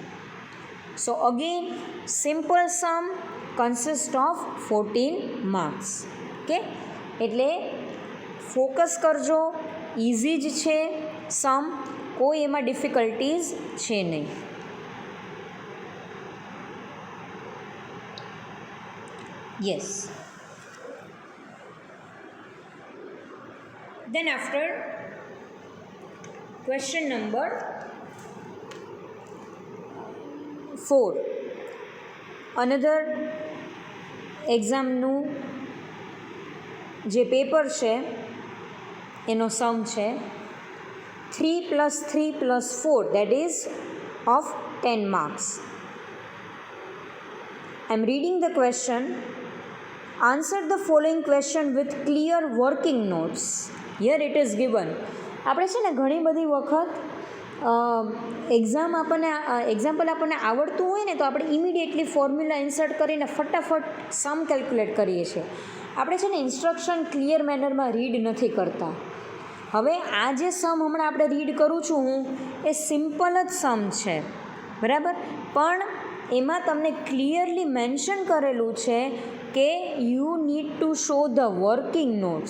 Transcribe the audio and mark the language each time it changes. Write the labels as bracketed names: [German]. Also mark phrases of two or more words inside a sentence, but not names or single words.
[English] So again, simple sum consist of 14 marks. [Gujarati] ઓકે, એટલે ફોકસ કરજો, ઇઝી જ છે સમ, કોઈ એમાં ડિફિકલ્ટીઝ છે નહીં. યસ. [English] Then after question number 4, another [Gujarati] એક્ઝામનું જે પેપર છે એનો સમ છે [English] 3 + 3 + 4 that is of 10 marks. I am reading the question. Answer the following question with clear working notes. Here it is given. [Gujarati] આપણે છે ને ઘણી બધી વખત એક્ઝામ્પલ આપણને આવડતું હોય ને તો આપણે [English] immediately formula insert [Gujarati] કરીને ફટાફટ [English] sum calculate [Gujarati] કરીએ છીએ. આપણે છે ને [English] instruction clear [Gujarati] મેનરમાં રીડ નથી કરતા. હવે આ જે સમ હમણાં આપણે રીડ કરું છું હું, એ સિમ્પલ જ સમ છે, બરાબર, પણ એમાં તમને [English] clearly mention [Gujarati] કરેલું છે કે [English] you need to show the working notes.